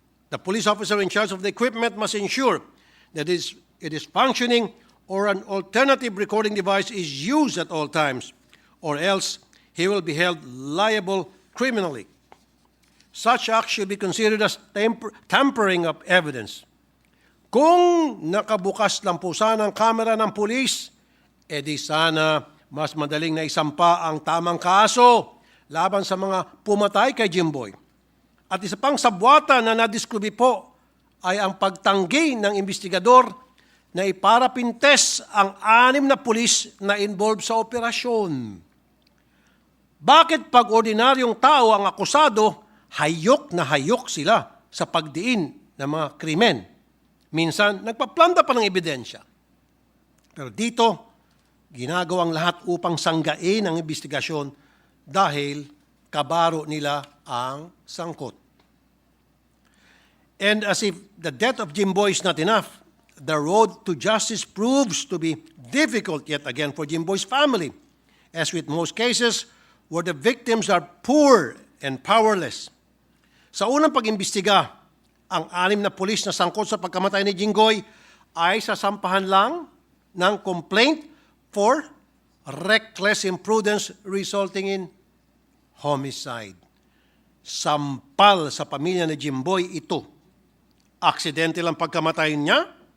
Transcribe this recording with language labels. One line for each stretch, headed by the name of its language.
English: The police officer in charge of the equipment must ensure that it is functioning or an alternative recording device is used at all times, or else he will be held liable criminally. Such act should be considered as tampering of evidence.
Filipino: Kung nakabukas lang po sana ang kamera ng pulis, edi sana mas madaling na isampa ang tamang kaso laban sa mga pumatay kay Jimboy. At isa pang sabwata na nadiskubi po ay ang pagtanggi ng investigador na iparapintes ang 6 na pulis na involved sa operasyon. Bakit pag ordinaryong tao ang akusado, hayok na hayok sila sa pagdiin ng mga krimen? Minsan, nagpaplanta pa ng ebidensya. Pero dito, ginagawang lahat upang sanggain ang investigasyon dahil kabaro nila ang sangkot.
English: And as if the death of Jimboy is not enough, the road to justice proves to be difficult yet again for Jimboy's family, as with most cases where the victims are poor and powerless.
Filipino: Sa unang pag-imbestiga, ang 6 na pulis na sangkot sa pagkamatay ni Jinggoy ay sasampahan lang ng complaint for reckless imprudence resulting in homicide. Sampal sa pamilya ni Jimboy ito. Aksidente lang pagkamatay niya?